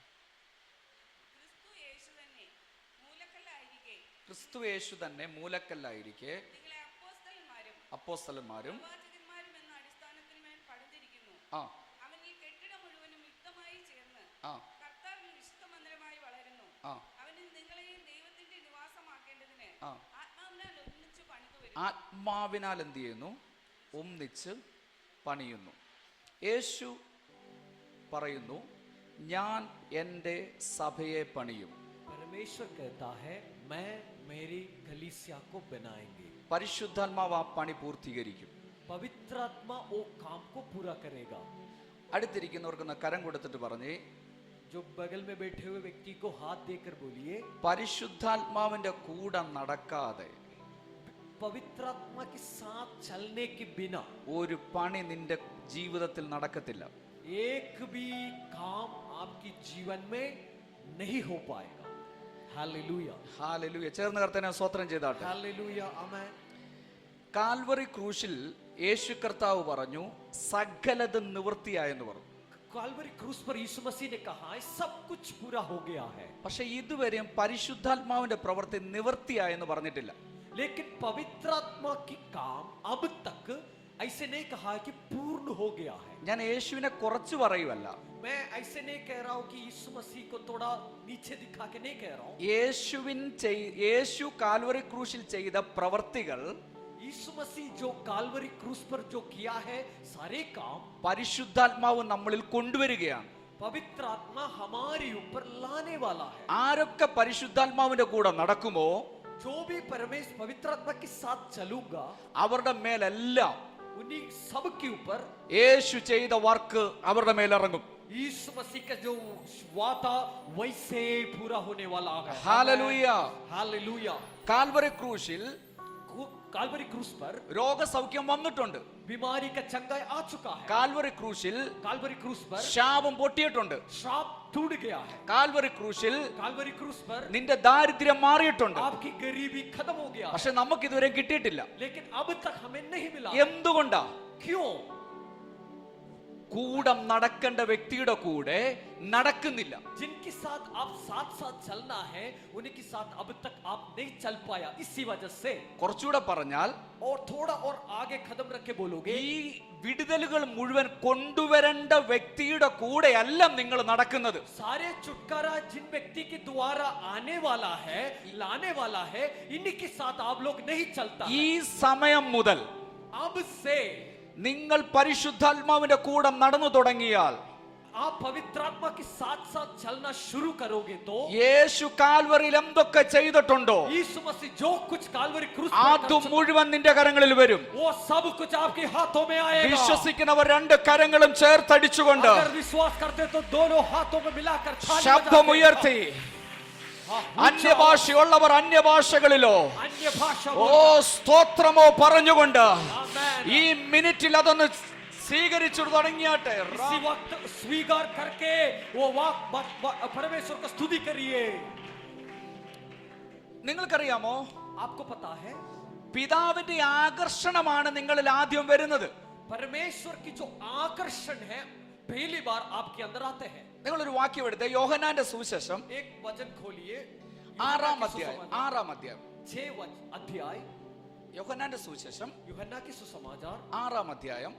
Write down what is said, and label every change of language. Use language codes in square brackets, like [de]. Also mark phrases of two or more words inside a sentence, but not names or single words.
[ml] ക്രിസ്തു യേശു തന്നെ മൂലക്കല്ലായിരിക്കെ അപ്പോസ്തലന്മാരും ആ ആ ആ ആത്മാവിനാൽ എന്ത് ചെയ്യുന്നു? ഒന്നിച്ച് പണിയുന്നു. യേശു പറയുന്നു, ഞാൻ എൻ്റെ സഭയെ പണിയും. [hi] परमेश्वर कहता है मैं मेरी कलीसिया को बनाएंगे. [ml] പരിശുദ്ധാത്മാവ് ആ പണി പൂർത്തീകരിക്കും. [hi] पवित्र आत्मा वो काम को पूरा करेगा. [ml] അടുത്തിരിക്കുന്നവർക്കൊന്ന് കരം കൊടുത്തിട്ട് പറഞ്ഞേ, [hi] जो बगल में बैठे हुए व्यक्ति को हाथ देकर बोलिए, [ml] പരിശുദ്ധാത്മാവിന്റെ കൂടെ നടക്കാതെ, [hi] पवित्र आत्मा के साथ चलने के बिना [ml] ഒരു പണി നിന്റെ ജീവിതത്തിൽ നടക്കത്തില്ല. [hi] एक भी काम आपके जीवन में नहीं हो पाएगा. हालेलुया, [ml] ഹല്ലേലൂയ. ചേർന്ന് കർത്താവിനെ സ്തോത്രം ചെയ്താട്ടെ. [hi] हालेलुया, आमेन. [ml] കാൽവറി ക്രൂശിൽ യേശു കർത്താവ് പറഞ്ഞു, സകലതും നിവൃത്തിയായെന്ന് പറഞ്ഞു. [hi] काल्वरी क्रूस पर यीशु मसीह ने कहा है सब कुछ पूरा हो गया है. [ml] പക്ഷെ ഇതുവരെയും പരിശുദ്ധാത്മാവിന്റെ പ്രവൃത്തി നിവൃത്തിയായെന്ന് പറഞ്ഞിട്ടില്ല. [hi] लेकिन पवित्र आत्मा की काम अब तक ऐसे नहीं कहा है कि पूर्ण हो गया है। [ml] ഞാൻ യേശുവിനെ കുറച്ച് പറയുമല്ല, [hi] मैं ऐसे नहीं कह रहा हूं कि यीशु मसीह को थोड़ा नीचे दिखा के नहीं कह रहा हूं। [ml] യേശു കാൽവറി ക്രൂശിൽ ചെയ്ത പ്രവർത്തികൾ, [hi] यीशु मसीह जो काल्वरी क्रूस पर जो किया है सारे काम [ml] പരിശുദ്ധാത്മാവ് നമ്മളിൽ കൊണ്ടുവരികയാണ്. [hi] पवित्र आत्मा हमारे ऊपर लाने वाला है। [ml] ആരൊക്കെ പരിശുദ്ധാത്മാവിന്റെ കൂടെ നടക്കുമോ, [hi] जो भी परमेश्वर पवित्र आत्मा के साथ चलूंगा, [ml] അവരുടെ മേലെല്ലാം [hi] उन्हीं सब के ऊपर [ml] യേശു ചെയ്ത വർക്ക് അവരുടെ മേലിറങ്ങും. [hi] यीशु मसीह का जो वादा वैसे पूरा होने वाला है। हालेलुया, हालेलुया। [ml] കാൽവറി ക്രൂശിൽ [hi] काल्वरी क्रूस पर [ml] രോഗസൗഖ്യം വന്നിട്ടുണ്ട്. [hi] बीमारी का चंगाई आ चुका है। [ml] കാൽവറി ക്രൂശിൽ [hi] काल्वरी क्रूस पर [ml] ശാപം പൊട്ടിയിട്ടുണ്ട്. [hi] श्राप टूट गया है। [ml] കാൽവറി ക്രൂശിൽ [hi] काल्वरी क्रूस पर [ml] നിന്റെ ദാരിദ്ര്യം മാറിയിട്ടുണ്ട്. [hi] आपकी गरीबी खत्म हो गया, [ml] പക്ഷെ നമുക്ക് ഇതുവരെ കിട്ടിയിട്ടില്ല. [hi] लेकिन अब तक हमें नहीं मिला। [ml] എന്തുകൊണ്ടാ? [hi] क्यों? [ml] കൂടം നടക്കേണ്ട വ്യക്തിയുടെ കൂടെ നടക്കുന്നില്ല. [hi] जिनके साथ आप साथ साथ चलना है उनके साथ अब तक आप नहीं चल पाया, इसी वजह से। [ml] കുറച്ചുകൂടെ പറഞ്ഞാൽ, [hi] और थोड़ा और आगे कदम रख के बोलोगे, [ml] ഈ വിടുതലുകൾ മുഴുവൻ കൊണ്ടുവരേണ്ട വ്യക്തിയുടെ കൂടെയല്ല നിങ്ങൾ നടക്കുന്നത്. [hi] सारे छुटकारा जिन व्यक्ति के द्वारा आने वाला है, लाने वाला है, इन्हीं के साथ आप लोग नहीं चलता। [ml] ഈ സമയം മുതൽ [hi] अब से [ml] നിങ്ങൾ പരിശുദ്ധാത്മാവിന്റെ കൂടെ നടന്നു തുടങ്ങിയാൽ, [hi] आप पवित्र आत्मा के साथ साथ चलना शुरू करोगे तो [ml] യേശു കാൽവറിയിൽ എന്തൊക്കെ ചെയ്തിട്ടുണ്ടോ [hi] यीशु मसीह जो कुछ काल्वरी क्रूस पर [ml] അത് മുഴുവൻ നിന്റെ കരങ്ങളിൽ വരും. [hi] वो सब कुछ आपके हाथों में आएगा। [ml] വിശ്വസിക്കുന്നവർ രണ്ട് കരങ്ങളും ചേർത്തടിച്ചുകൊണ്ട് [hi] अगर विश्वास करते तो दोनों हाथों में मिलाकर थाली [ml] ശബ്ദമുയർത്തി, അന്യഭാഷയുള്ളവർ അന്യഭാഷകളിലോ [hi] अन्य भाषा [ml] ഓ സ്തോത്രമോ പറഞ്ഞുകൊണ്ട് [hi] आमेन। [ml] ഈ മിനിറ്റിൽ അതൊന്ന് സ്വീകരിച്ചു തുടങ്ങിയാട്ടെ. [hi] इसी वक्त स्वीकार करके वो परमेश्वर को स्तुति करिए। [ml] നിങ്ങൾക്കറിയാമോ, [hi] आपको पता है [ml] പിതാവിന്റെ ആകർഷണമാണ് നിങ്ങളിൽ ആദ്യം വരുന്നത്. [hi] परमेश्वर की जो आकर्षण है पहली बार आपके अंदर आते हैं। [ml] നിങ്ങളൊരു വാക്യം എടുത്ത് യോഹന്നാന്റെ സുവിശേഷം [hi] एक वचन खोलिए, [ml] 6-ാം അധ്യായം [hi] 6 अध्याय [ml] യോഹന്നാന്റെ സുവിശേഷം [hi] यूहन्ना की सुसमाचार [ml] 6-ാം അധ്യായം